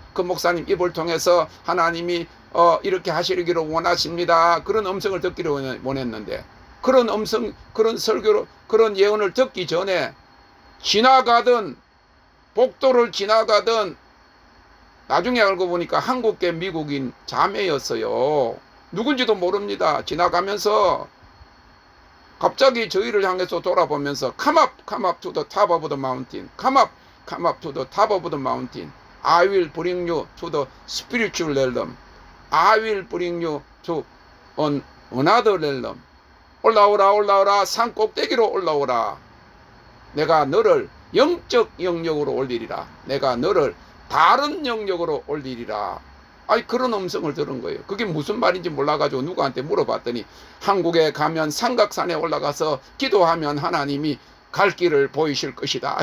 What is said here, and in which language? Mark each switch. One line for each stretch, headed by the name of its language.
Korean: 그 목사님 입을 통해서 하나님이 이렇게 하시기를 원하십니다. 그런 음성을 듣기를 원했는데 그런 음성, 그런 설교로, 그런 예언을 듣기 전에 지나가던 복도를 지나가던 나중에 알고 보니까 한국계 미국인 자매였어요. 누군지도 모릅니다. 지나가면서 갑자기 저희를 향해서 돌아보면서
English: Come up to the top of the mountain. Come up to the top of the mountain. I will bring you to the spiritual realm. I will bring you to another realm.
Korean: 올라오라 산 꼭대기로 올라오라. 내가 너를 영적 영역으로 올리리라. 내가 너를 다른 영역으로 올리리라. 아니 그런 음성을 들은 거예요. 그게 무슨 말인지 몰라가지고 누구한테 물어봤더니 한국에 가면 삼각산에 올라가서 기도하면 하나님이 갈 길을 보이실 것이다.